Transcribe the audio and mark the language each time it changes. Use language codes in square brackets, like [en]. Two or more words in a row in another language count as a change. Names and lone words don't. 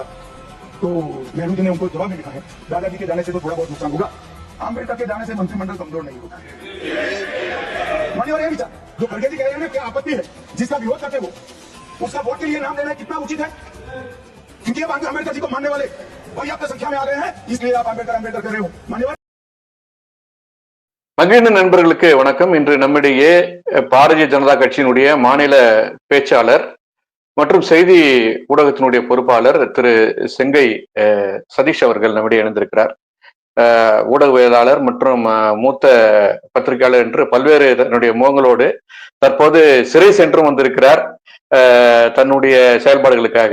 [hi] तो नेहरू जी ने उनको जवाब में लिखा है, दादाजी के जाने से तो थोड़ा बहुत नुकसान होगा, अम्बेडकर के जाने से मंत्रिमंडल कमजोर नहीं होगा। मान्यवर, ये विचार जो खड़गे जी कह रहे हैं, क्या आपत्ति है? जिसका विरोध करते हो उसका वोट के लिए नाम देना कितना उचित है? क्योंकि अब अम्बेडकर जी को मानने वाले पर्याप्त संख्या में आ रहे हैं, इसलिए आप अम्बेडकर अम्बेडकर कर रहे हो। मान्यवर, [ta] மகிழ்ந்த நண்பர்களுக்கு வணக்கம். இன்று நம்மிடையே பாரதிய ஜனதா கட்சியினுடைய மாநில பேச்சாளர் மற்றும் செய்தி ஊடகத்தினுடைய பொறுப்பாளர் திரு செங்கை சதீஷ் அவர்கள் நம்மிடையே இணைந்திருக்கிறார். ஊடகவியலாளர் மற்றும் மூத்த பத்திரிகையாளர் என்று பல்வேறு தன்னுடைய முகங்களோடு தற்போது சிறை சென்றும் வந்திருக்கிறார் தன்னுடைய செயல்பாடுகளுக்காக.